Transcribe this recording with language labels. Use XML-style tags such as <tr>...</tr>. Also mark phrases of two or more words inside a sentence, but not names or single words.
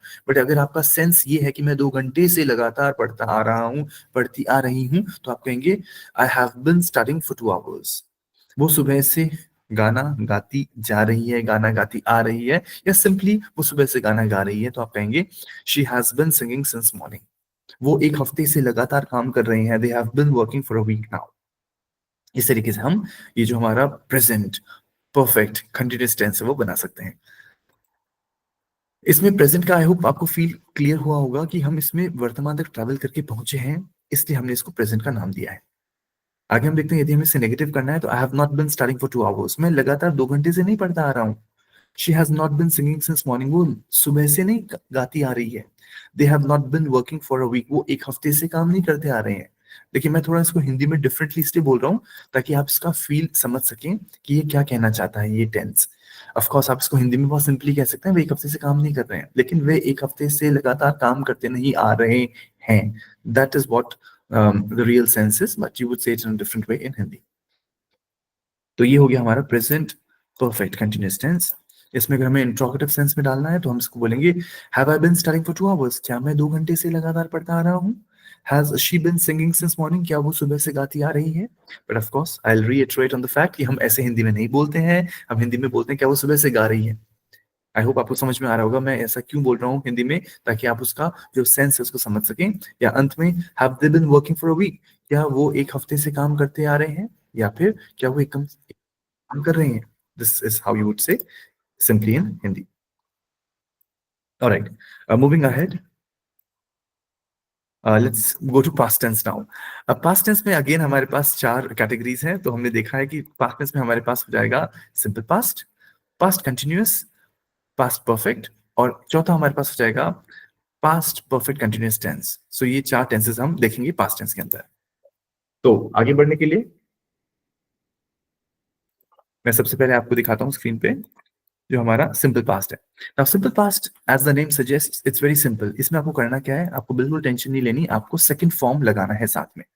<hi>बट अगर आपका सेंस ये है कि मैं 2 घंटे से लगातार पढ़ता आ रहा हूँ, पढ़ती आ रही हूँ, तो आप कहेंगे</hi> <en>I have been studying for 2 hours.</en> <hi>वो सुबह से गाना गाती जा रही है, गाना गाती आ रही है, या सिंपली वो सुबह से गाना गा रही है, तो आप कहेंगे</hi> <en>she has been singing since morning.</en> <hi>वो 1 हफ्ते से लगातार काम कर रहे हैं,</hi> <en>they have been working for a week now.</en> <hi>इस तरीके से हम ये जो हमारा</hi> <en>present perfect continuous tense</en> <hi>है वो बना सकते हैं। इसमें प्रेजेंट का</hi> <en>I hope</en> <hi>आपको</hi> <en>feel clear</en> <hi>हुआ होगा कि हम इसमें वर्तमान तक ट्रैवल करके पहुंचे हैं, इसलिए हमने इसको प्रेजेंट का नाम दिया है। आगे हम देखते हैं, यदि हमें इसे नेगेटिव करना है तो</hi> <en>I have not been studying for 2 hours,</en> <hi>मैं लगातार 2 घंटे से नहीं पढ़ता आ रहा हूँ।</hi> <en>she has not been singing since morning,</en> <hi>वो सुबह से नहीं गाती आ रही है।</hi> <en>they have not been working for a week,</en> <hi>वो 1 हफ्ते से काम नहीं करते आ रहे हैं। देखिए, मैं थोड़ा इसको हिंदी में डिफरेंटली इसलिए बोल रहा हूँ ताकि आप इसका फील समझ सकें कि ये क्या कहना चाहता है ये टेंस।</hi> <en>of course</en> <hi>आप इसको हिंदी में बहुत सिंपली कह सकते हैं, वे 1 हफ्ते से काम नहीं कर रहे हैं, लेकिन वे 1 हफ्ते से लगातार काम करते नहीं आ रहे हैं।</hi> <en>That is what the real sense is, but you would say it in different way in Hindi.</en> <hi>तो ये हो गया हमारा</hi> <en>present perfect continuous tense.</en> <hi>इसमें अगर हमें</hi> <en>interrogative sense</en> <hi>में डालना है तो हम इसको बोलेंगे</hi> <en>have I been studying for 2 hours,</en> <hi>क्या मैं 2 घंटे से लगातार पढ़ता आ रहा हूँ।</hi> <en>has she been singing since morning,</en> <hi>क्या वो सुबह से गाती आ रही है।</hi> <en>but of course I will reiterate on the fact</en> <hi>कि हम ऐसे हिंदी में नहीं बोलते हैं, हम हिंदी में बोलते हैं क्या वो सुबह से गा रही है।</hi> <en>I hope</en> <hi>आपको समझ में आ रहा होगा मैं ऐसा क्यों बोल रहा हूँ हिंदी में, ताकि आप उसका जो सेंस है उसको समझ सकें। या अंत में,</hi> <en>have they been working for a week,</en> <hi>क्या वो 1 हफ्ते से काम करते आ रहे हैं, या फिर क्या वो एक काम कर रहे हैं।</hi> <en>this is how you would say simply in Hindi. All right. Moving ahead. Let's go to past tense now.</en> <hi>अब</hi> <en>past tense</en> <hi>में again हमारे पास 4 कैटेगरीज हैं। तो हमने देखा है कि</hi> <en>past tense</en> <hi>में हमारे पास हो जाएगा</hi> <en>simple past, past continuous, past perfect,</en> <hi>और चौथा हमारे पास हो जाएगा</hi> <en>past perfect continuous tense.</en> <hi>So ये 4 टेंसेस हम देखेंगे</hi> <en>past tense</en> <hi>के अंदर। तो आगे बढ़ने के लिए मैं सबसे पहले आपको दिखाता हूँ स्क्रीन पे जो हमारा</hi> <en>simple past</en> <hi>है।</hi> <en>now simple past as the name suggest it's very simple.</en> <hi>इसमें आपको करना क्या है, आपको बिल्कुल टेंशन नहीं लेनी, आपको</hi> <en>second form</en> <hi>लगाना है साथ में।</hi>